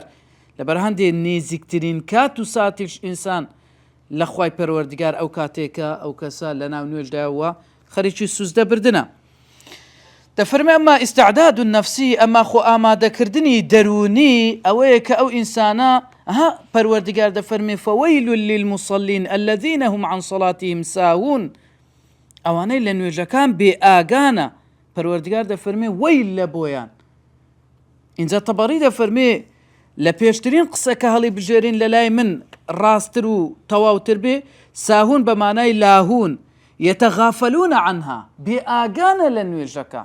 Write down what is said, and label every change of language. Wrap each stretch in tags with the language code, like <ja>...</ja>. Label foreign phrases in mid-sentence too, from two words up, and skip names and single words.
<ckb>لەبەر هەندێ نێزیکترین کات و ساتیش ئینسان لە خوای پەروەردگار ئەو کاتێکە ئەو کەسە لە ناو نوێژداوە خەریکی سوزدە بردنە. دەفەرمێ</ckb> <ar>ئەمما ئیستعداد النفسی</ar> <ckb>ئەمما خۆ ئامادەکردنی دەرونی ئەوەیە کە ئەو ئینسانە پەروەردگار دەفەرمێ</ckb> <ar>فەوەیل للمصلین الذين هم عن صلاتهم ساهون</ar> <ckb>ئەوانەی لە نوێژەکان بێ ئاگانە پەروەردگار دەفەرمێ وەی لە بۆیان. اینجا تەبەڕی دەفەرمێ لە پێشترین قسە کە هەڵی بژێرین لە لای من ڕاستتر و تەواوتر بێ ساهون بە مانای</ckb> <ar>لاهون یەتەغافەلونە عنها</ar> <ckb>بێ ئاگانە لە نوێژەکە.</ckb>